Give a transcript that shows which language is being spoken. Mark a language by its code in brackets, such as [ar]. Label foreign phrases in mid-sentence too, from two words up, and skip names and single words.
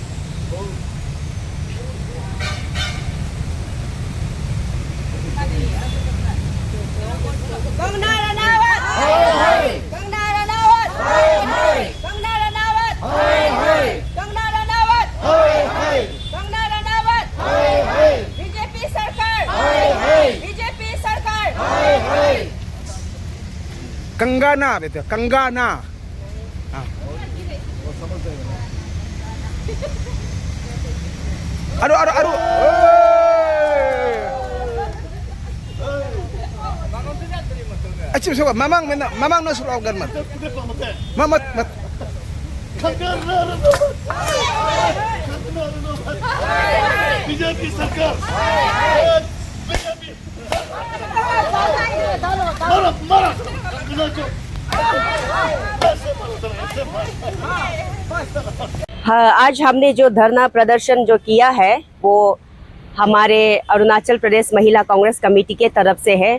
[hi] कंगना रनावत, कंगना रनावत, कंगना रनावत, कंगना रनावत, कंगना रनावत, बीजेपी सरकार, बीजेपी सरकार। कंगाना बेटे, कंगाना। aduh aduh aduh acim coba mamang no slogan mat mamat mat बीजेपी सरकार हाँ, आज हमने जो धरना प्रदर्शन जो किया है वो हमारे अरुणाचल प्रदेश महिला कांग्रेस कमेटी के तरफ से है।